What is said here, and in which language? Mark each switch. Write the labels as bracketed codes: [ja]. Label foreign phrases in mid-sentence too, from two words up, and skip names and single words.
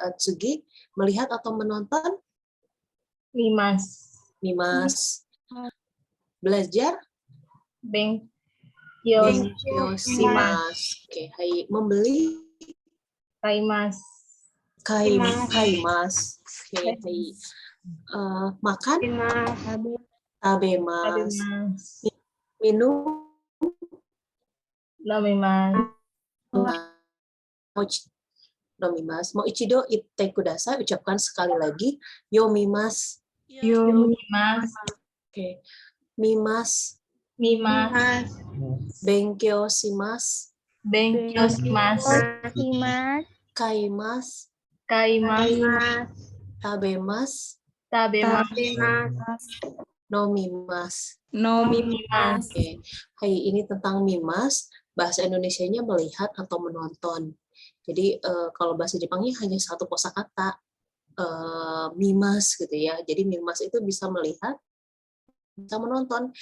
[id] Tsugi, melihat atau menonton mimas. Belajar benkyoshimasu. Oke, hai. Membeli kaimasu. Oke, hai. Makan tabemasu. Minum nomimasu. [ja] もう一度言ってください, [id] ucapkan sekali lagi yomimasu. Oke. [ja] Mimas. Benkyoshimasu. Kaimasu. 食べます。飲みます. [id] Oke. Hai, ini tentang mimas. Bahasa Indonesianya melihat atau menonton. Jadi kalau bahasa Jepangnya hanya satu kosakata, mimas gitu ya. Jadi mimas itu bisa melihat, bisa menonton.